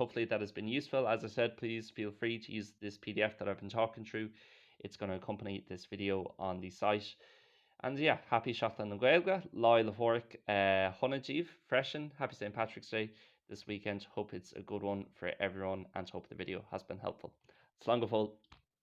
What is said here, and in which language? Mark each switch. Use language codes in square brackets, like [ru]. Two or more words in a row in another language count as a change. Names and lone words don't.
[en] Hopefully that has been useful. As I said, please feel free to use this PDF that I've been talking through. It's going to accompany this video on the site. And yeah, happy [ga] Seachtain na Ghaeilge, Láil Mhórach, Honnaidíobh, freshen, [en] happy St. Patrick's Day this weekend. Hope it's a good one for everyone and hope the video has been helpful. [ga] Slán go fóill.